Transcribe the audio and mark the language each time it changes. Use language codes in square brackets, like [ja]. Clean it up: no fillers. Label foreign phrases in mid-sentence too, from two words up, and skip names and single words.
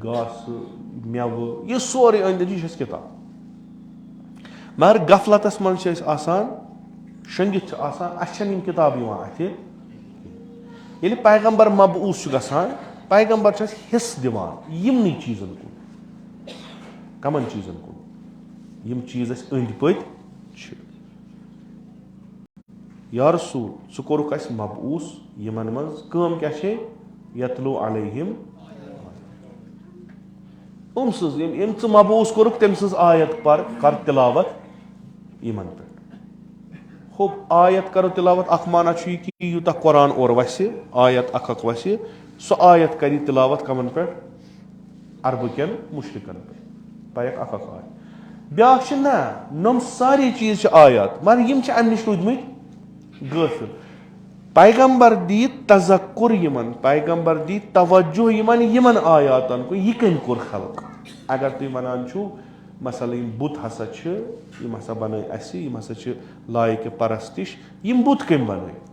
[ks] گاسہٕ میوٕ یہِ سورُے أنٛدۍ أنٛدۍ یہِ چھِ اَسہِ کِتاب مگر غفلتس منٛز چھِ أسۍ آسان شۄنٛگِتھ چھِ آسان اَسہِ چھنہٕ یِم کِتابہٕ یِوان اَتھِ ییٚلہِ پیغمبر مبعوٗث چھُ گژھان پیغمبر چھُ اَسہِ حِصہٕ دِوان یِمنٕے چیٖزن کُن کمن چیٖزن کُن یِم چیٖز اَسہِ أنٛدۍ پٔکۍ چھِ یا رسوٗل ژٕ کوٚرُکھ اَسہِ مبعوٗث یِمن منٛز کٲم کیاہ چھے [ar] یتلو علیہم [ks] أمۍ سٕنٛز ییٚمۍ ژٕ مبعوٗث کوٚرُکھ تٔمۍ سٕنٛز آیت پر کر تِلاوت یِمن پٮ۪ٹھ ہوٚپ آیت کرو تِلاوت اکھ معنا چھُ یہِ کہِ یوٗتاہ قۄران اورٕ وسہِ آیت اکھ اکھ وسہِ سُہ آیت کرِ تِلاوت کمن پٮ۪ٹھ عربہٕ کٮ۪ن مُشرِکن پٮ۪ٹھ پایکھ اکھ اکھ آیت بیاکھ چھِ نہ نۄم سارے چیٖز چھِ آیات مگر یِم چھِ امہِ نِش روٗدمٕتۍ غٲفِل پیغمبر دی تذکُر یِمن پیغمبر دی توجہ یِمن آیاتن کُن یہِ کٔمۍ کوٚر خلق اگر تُہۍ ونان چھُو مثلاً یِم بُت ہسا چھِ یِم ہسا بنٲے اَسہِ یِم ہسا چھِ لایقہِ پرستِش یِم بُت کٔمۍ بنٲے